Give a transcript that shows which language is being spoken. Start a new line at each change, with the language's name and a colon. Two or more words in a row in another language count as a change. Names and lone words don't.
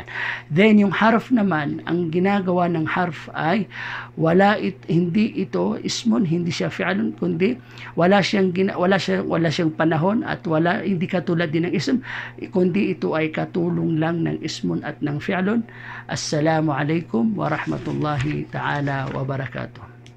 Filipino: Then, yung harf naman, ang ginagawa ng harf ay hindi ito ismun, hindi siya fi'lun, kundi wala siyang panahon at hindi katulad din ng ism, kundi ito ay katulong lang ng ismun at ng fi'lun.
Arabic: السلام عليكم ورحمة الله تعالى وبركاته.